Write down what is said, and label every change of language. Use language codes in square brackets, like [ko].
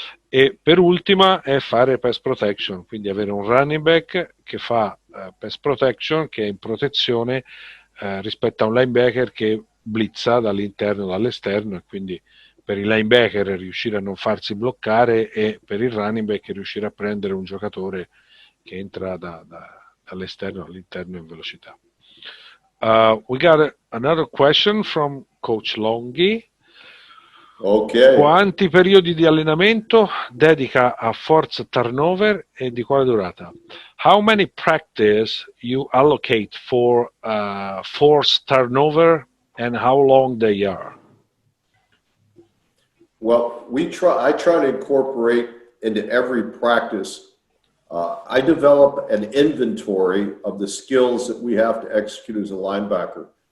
[it] E per ultima è fare pass protection, quindi avere un running back che fa pass protection, che è in protezione rispetto a un linebacker che blitza dall'interno o dall'esterno, e quindi per il linebacker riuscire a non farsi bloccare e per il running back riuscire a prendere un giocatore che entra dall'esterno all'interno in velocità. [en] We got another question from Coach Longhi. Okay. [it] Quanti periodi di allenamento dedica a force turnover e di quale durata? [en] How many practice you allocate for force turnover and how long they are? Well, I try to incorporate into every practice. I develop an inventory of the skills that we have to execute as a linebacker.